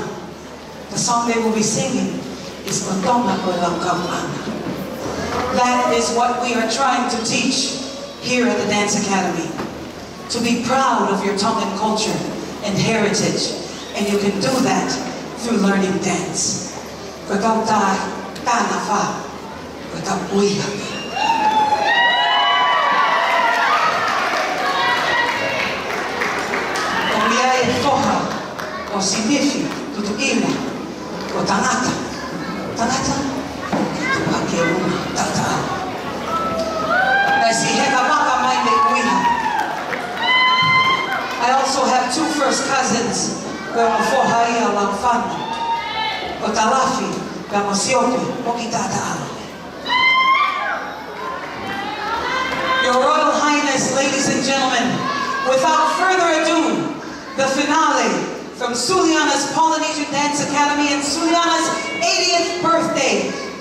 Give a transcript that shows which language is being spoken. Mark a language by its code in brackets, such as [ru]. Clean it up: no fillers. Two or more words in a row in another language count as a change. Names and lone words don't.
[en] The song they will be singing is Tonga Polynesian. That is what we are trying to teach here at the Dance Academy. To be proud of your Tongan culture and heritage. And you can do that through learning dance. O sinifi, tutuila, o tanata, tanata, tu hakeuna, tata. I also have two first cousins, Fohaia Langfan, o Talafi, Gamosiopi, Mokitata. Your Royal Highness, ladies and gentlemen, without further ado, the finale from Suliana's Polynesian Dance Academy and Suliana's 80th birthday.